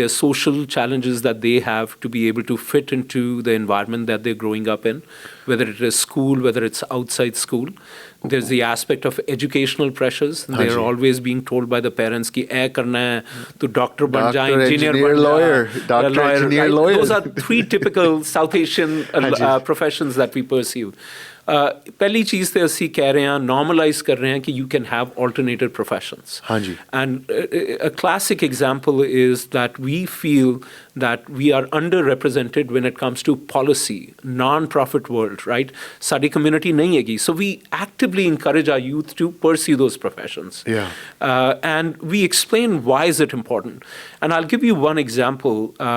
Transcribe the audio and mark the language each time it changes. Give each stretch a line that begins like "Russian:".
English: There are social challenges that they have to be able to fit into the environment that they're growing up in, whether it is school, whether it's outside school. There's the aspect of educational pressures. They're always being told by the parents
Hindi: कि ऐ करना है, तो doctor बन जा,
English: engineer बन जा, lawyer. Those are 3 typical South Asian professions that we pursue.
Punjabi: ਪਹਿਲੀ ਚੀਜ਼ ਤੇ ਅਸੀਂ ਕਹਿ ਰਹੇ ਹਾਂ, normalize ਕਰ ਰਹੇ ਹਾਂ ਕਿ
English: you can have alternative professions. And a classic example is that we feel that we are underrepresented when it comes to policy, non-profit world, right?
Punjabi: Sadi community nahi hegi.
English: So we actively encourage our youth to pursue those professions. And we explain why is it important. And I'll give you one example.